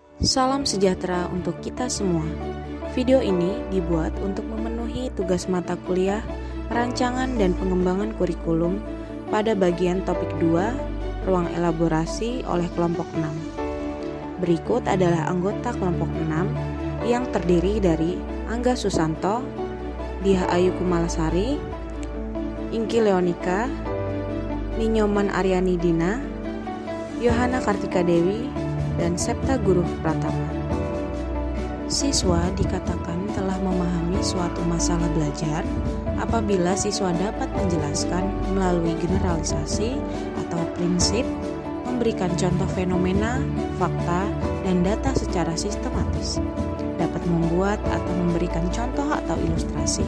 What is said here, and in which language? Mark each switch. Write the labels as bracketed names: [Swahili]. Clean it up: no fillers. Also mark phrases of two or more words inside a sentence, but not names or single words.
[Indonesian] Salam sejahtera untuk kita semua. Video ini dibuat untuk memenuhi tugas mata kuliah perancangan dan pengembangan kurikulum pada bagian topik 2, ruang elaborasi oleh kelompok 6. Berikut adalah anggota kelompok 6 yang terdiri dari Angga Susanto, Diah Ayu Kumalasari, Ingki Leonika, Ninyoman Aryani Dina, Yohana Kartika Dewi, dan Septa Guru Pratama. Siswa dikatakan telah memahami suatu masalah belajar apabila siswa dapat menjelaskan melalui generalisasi atau prinsip, memberikan contoh fenomena, fakta, dan data secara sistematis, dapat membuat atau memberikan contoh atau ilustrasi.